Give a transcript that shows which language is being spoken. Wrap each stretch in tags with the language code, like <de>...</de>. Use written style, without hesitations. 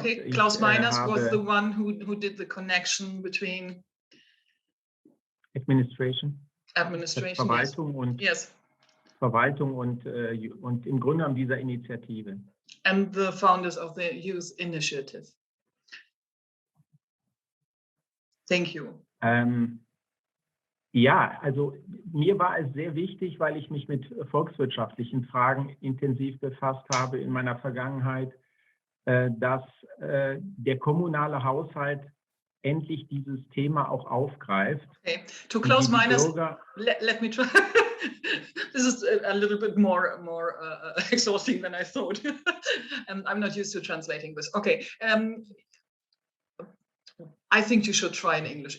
<en>Okay, Klaus Meiners was the one who did the connection between Administration, Verwaltung, yes.</en> <de>und</de> <en>Yes.</en> <de>Verwaltung und im Grunde genommen dieser Initiative.</de> <en>And the founders of the Youth Initiative. Thank you.</en> <de>Ja, also mir war es sehr wichtig, weil ich mich mit volkswirtschaftlichen Fragen intensiv befasst habe in meiner Vergangenheit, dass der kommunale Haushalt endlich dieses Thema auch aufgreift.</de> <en>Okay, to Klaus Meiners, let me try. This is a little bit more exhausting than I thought. I'm not used to translating this. Okay, I think you should try in English.</en>